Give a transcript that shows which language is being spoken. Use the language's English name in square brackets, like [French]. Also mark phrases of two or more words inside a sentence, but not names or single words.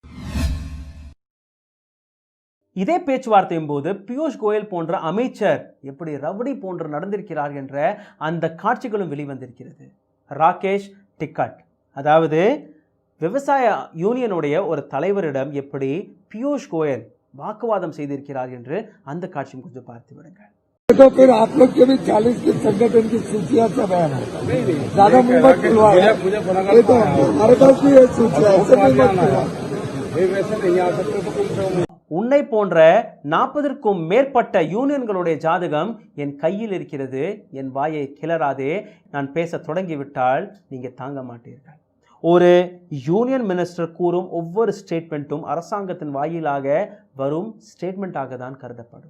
[Tamil] இதே பேச்சுவார்த்தையும் போது பியூஷ் கோயல் போன்ற அமைச்சர் எப்படி ரவுடி போன்று நடந்திருக்கிறார் என்ற அந்த காட்சிகளும் வெளிவந்திருக்கிறது. ராகேஷ் டிக்கட், அதாவது விவசாய யூனியனுடைய ஒரு தலைவரிடம் எப்படி பியூஷ் கோயல் வாக்குவாதம் செய்திருக்கிறார் என்று அந்த காட்சியும் கொஞ்சம் பார்த்து விடுங்கள். [Hindi] तो फिर आप लोग के भी 40 के संगठन की सूचियां सब है ज्यादा मुंह मत खुलवा, ये तो हमारे पास भी ये सूचिया ऐसे मुंह मत खुलवा। [Tamil] உன்னை போன்ற 40க்கும் மேற்பட்ட யூனியன்களுடைய ஜாதகம் என் கையில் இருக்கிறது. என் வாயை கிளறாதே, நான் பேச தொடங்கிவிட்டால் நீங்கள் தாங்க மாட்டீர்கள். ஒரு [English] union minister [Tamil] கூறும் ஒவ்வொரு ஸ்டேட்மெண்ட்டும் அரசாங்கத்தின் வாயிலாக வரும் ஸ்டேட்மெண்ட்டாக தான் கருதப்படும்.